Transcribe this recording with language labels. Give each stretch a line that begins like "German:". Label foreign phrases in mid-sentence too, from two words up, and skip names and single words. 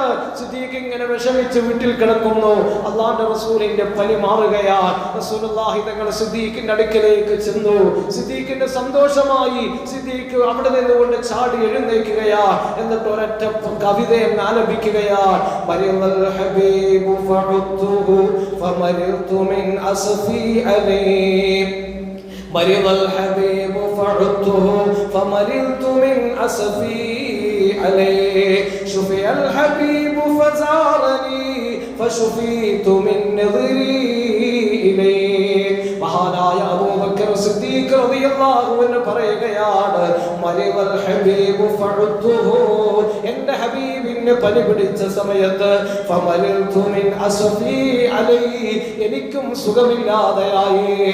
Malayalam: സിദ്ദീഖ് ഇങ്ങനെ വിഷമിച്ച് വീട്ടിൽ കിടക്കുന്നു. അല്ലാഹുവിന്റെ റസൂലിന്റെ പനി മാറുകയാണ്. റസൂലുള്ളാഹി തങ്ങൾ സിദ്ദീഖിന്റെ അടുക്കലേക്ക് ചെന്നു. സിദ്ദീഖിന്റെ സന്തോഷമായി. സിദ്ദീഖ് അവിടെ നിന്നുകൊണ്ട് ചാടി എഴുന്നേൽക്കുകയാണ്. എന്നിട്ട് ഒരൊറ്റ കവിതയെ ആലപിക്കുകയാണ്.
Arabic: مرض الحبيب فمرضت من أسفي عليه مرض الحبيب فعدته فمرضت من أسفي عليه شفي الحبيب فزارني فشفيت من نظري إليه.
Malayalam: മഹാനായ അബൂബക്കർ സിദ്ദീഖ്
Arabic: رضي الله عنه
Malayalam: പറയുകയാണ്,
Arabic: مرض الحبيب فعدته,
Malayalam: എൻ്റെ ഹബീബിനെ പനി പിടിച്ച സമയത്ത്
Arabic: فمرضت من أسفي عليه,
Malayalam: എനിക്കും സുഖമില്ലാതെയായി.